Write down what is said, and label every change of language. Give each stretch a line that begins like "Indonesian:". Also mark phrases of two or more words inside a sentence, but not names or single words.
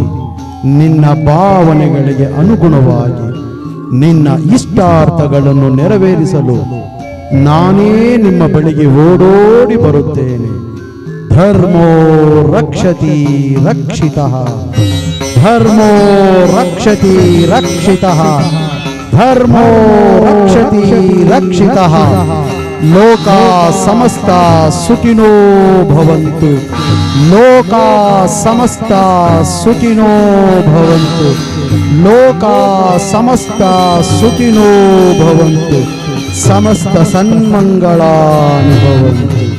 Kannada: ನಿನ್ನ ಭಾವನೆಗಳಿಗೆ ಅನುಗುಣವಾಗಿ ನಿನ್ನ ಇಷ್ಟಾರ್ಥಗಳನ್ನು ನೆರವೇರಿಸಲು ನಾನೇ ನಿಮ್ಮ ಬಳಿಗೆ ಓಡೋಡಿ ಬರುತ್ತೇನೆ.
Sanskrit: ಧರ್ಮೋ ರಕ್ಷತಿ ರಕ್ಷಿತಃ, ಧರ್ಮೋ ರಕ್ಷತಿ ರಕ್ಷಿತಃ, ಧರ್ಮೋ ರಕ್ಷತಿ ರಕ್ಷಿತಃ. ಲೋಕ ಸಮಸ್ತ ಸುಖಿನೋ ಭವಂತು, ಲೋಕ ಸಮಸ್ತ ಸುಖಿನೋ ಭವಂತು, ಲೋಕ ಸಮಸ್ತ ಸುಖಿನೋ ಭವಂತು, ಸಮಸ್ತ ಸನ್ಮಂಗಳಾನಿ ಭವಂತು.